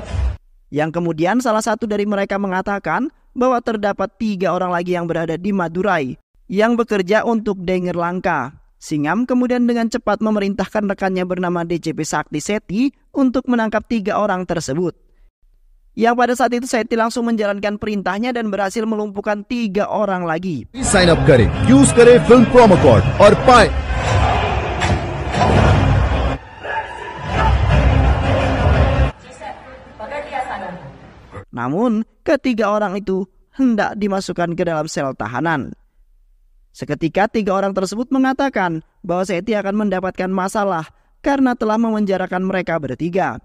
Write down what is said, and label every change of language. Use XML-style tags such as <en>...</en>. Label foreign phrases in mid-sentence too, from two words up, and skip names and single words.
<id>Yang kemudian salah satu dari mereka mengatakan bahwa terdapat 3 orang lagi yang berada di Madurai yang bekerja untuk Danger Langka. Singham kemudian dengan cepat memerintahkan rekannya bernama DCP Sakti Sethi untuk menangkap 3 orang tersebut. Yang pada saat itu Sethi langsung menjalankan perintahnya dan berhasil melumpuhkan 3 orang lagi.</id> <en>Sign up</en> <hi>करें, use करें</hi> <en>film promo code</en> <hi>और पाएं.</hi> <id>Namun, ketiga orang itu hendak dimasukkan ke dalam sel tahanan. Seketika 3 orang tersebut mengatakan bahwa Sethi akan mendapatkan masalah karena telah memenjarakan mereka bertiga.</id>